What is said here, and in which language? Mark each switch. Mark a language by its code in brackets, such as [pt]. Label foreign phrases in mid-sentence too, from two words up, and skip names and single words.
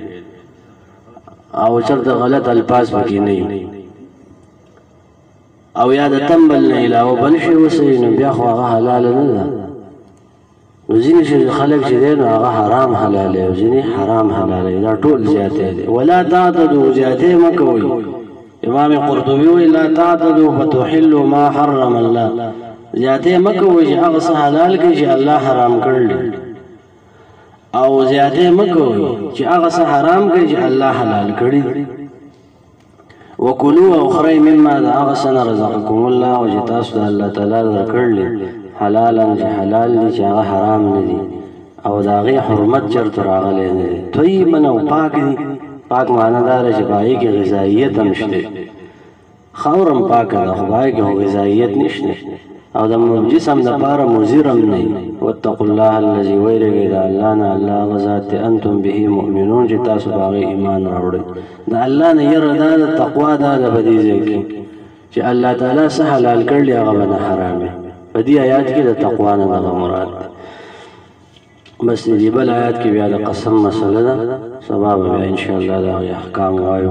[ps] او چېرته غلط الفاظ پکې نه وي او یا د تنبل نه علاوه بل شی وسوي نو بیا خو هغه حلال نه ده. ځینې چې خلک چې دی نو هغه حرام حلالوي او ځینې حرام حلالوي، دا ټول زیاتې دي. [ar] ولا تعتدوا، [ps] زیاتې مه کوئ. [ar] امام قرطبي وایي لا تعتدوا فتحلوا ما حرم الله، [ps] زیاتې مه کوئ چې هغه څه حلال کړي چې الله حرام کړل، او زیاتې مه کوئ چې هغه څه حرام کړي چې الله حلال کړي. وکلوا او خورئ مما د هغه څه نه [ar] رزقکم الله [ps] او چې تاسو د [ar] الله تعالی [ps] درکړلي حلالا چې حلال دي چې هغه حرام نه دي او د هغې حرمت چېرته راغلی نه دی. طیبا او پاک دي. پاک معنی دا ده چې په هغې کې غذاییت هم شته. خاور هم پاکه ده خو په هغې کې خو غذاییت نشته او د جسم دپاره مضر هم نه وي. [ar] واتقوا الله الذي، [ps] ویرېږئ د الله نه، الله هغه ذات دی [ar] انتم به مؤمنون [ps] چې تاسو په هغې ایمان راوړئ. د الله نه یره دا د تقوا دا ده په دې ځای کې چې [ar] الله تعالی [ps] څه حلال کړلي هغه به نه حراموي. په دې آیات کې د تقوا نه دغه مراد دی. بس دې بل آیات کې بیا د قسم مسله ده، سبا به بیا انشاءالله د هغې احکام وایو.